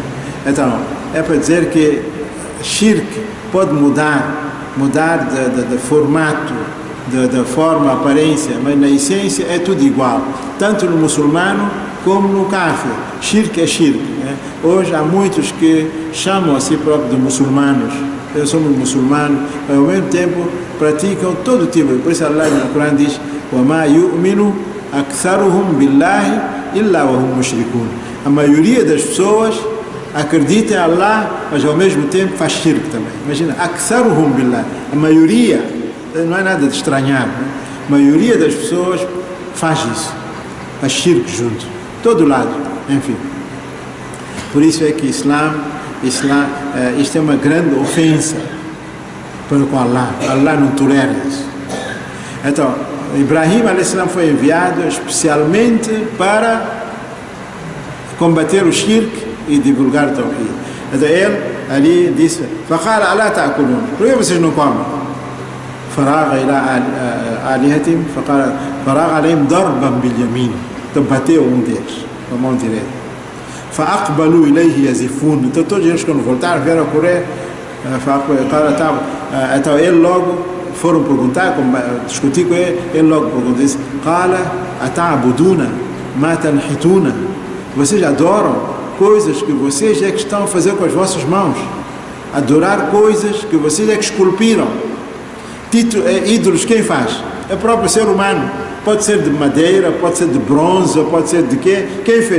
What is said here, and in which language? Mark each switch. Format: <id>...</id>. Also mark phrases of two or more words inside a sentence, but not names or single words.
<pt>Então, é para dizer que shirk pode mudar de formato, da forma, aparência, mas na essência é tudo igual. Tanto no muçulmano como no kafir. Shirk é shirk, né? Hoje há muitos que chamam a si próprios de muçulmanos. Eles somos muçulmanos, mas ao mesmo tempo praticam todo tipo. Por isso Allah no Corão diz:</pt> <ar>وَمَا يُؤْمِنُ أَكْثَرُهُمْ بِاللَّهِ إِلَّا وَهُمْ مُشْرِكُونَ.</ar> <pt>A maioria das pessoas acredita em Allah, mas ao mesmo tempo faz shirk também. Imagina,</pt> <ar>أَكْثَرُهُمْ بِاللَّهِ.</ar> <pt>A maioria, não é nada de estranhar, né? A maioria das pessoas faz isso, faz shirk junto, todo lado, enfim. Por isso é que isto é uma grande ofensa para com Allah. Allah não tolera isso. Então, Ibrahim a.s. foi enviado especialmente para combater o shirk e divulgar o tawhid. Então ele ali disse:</pt> <ar>فَقَالَ أَلَا تَأْكُلُونَ.</ar> <pt>Por que vocês não comem?</pt> <ar>فَرَاغَ إِلَىٰ آلِهَتِهِمْ فَرَاغَ عَلَيْهِمْ ضَرْبًا بِالْيَمِينِ.</ar> <pt>Então bateu deles com a mão direita.</pt> <ar>فأقبلوا إليه يزفون.</ar> <pt>Então todos eles quando voltaram vieram a correr. Então ele logo foram perguntar, discutir com ele logo perguntou, disse:</pt> <ar>قال أتعبدون ما تنحتون.</ar> <pt>Vocês adoram coisas que vocês é que estão a fazer com as vossas mãos, adorar coisas que vocês é que esculpiram. Ídolos quem faz? É o próprio ser humano. Pode ser de madeira, pode ser de bronze, pode ser de quê? Quem fez?</pt>